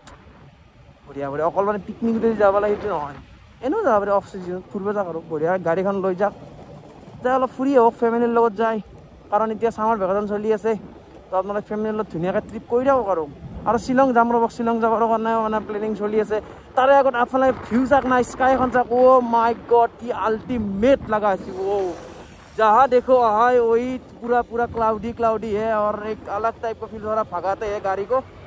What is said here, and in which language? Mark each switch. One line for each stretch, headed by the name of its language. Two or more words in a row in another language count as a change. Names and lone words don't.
Assamese: বঢ়িয়া অকল মানে পিকনিক যদি যাব লাগে সেইটো নহয় এনেও যাব পাৰি
English: off season
Assamese: ফুৰিব যাওক আৰু বঢ়িয়া গাড়ীখন লৈ যাওক যাই অলপ ফুৰি আহক ফেমিলিৰ লগত যায় কাৰণ এতিয়া
English: summer vacation
Assamese: চলি আছে তো আপোনালোকে ফেমিলিৰ লগত ধুনীয়াকৈ ট্ৰিপ কৰি দিয়ক আৰু শ্বিলং যাম ৰ'ব শ্বিলং যাবৰ কাৰণে মানে প্লেনিং চলি আছে তাৰে আগত আপোনালোকে ভিউ চাওক না স্কাইখন চাওক
English: oh my god
Assamese: কি আল্টিমেট লগা আছে অ'
Hindi: जहाँ देखो वहाँ वही पूरा क्लाउडी है और एक अलग टाइप का फील थोड़ा भगाते हैं गाड़ी को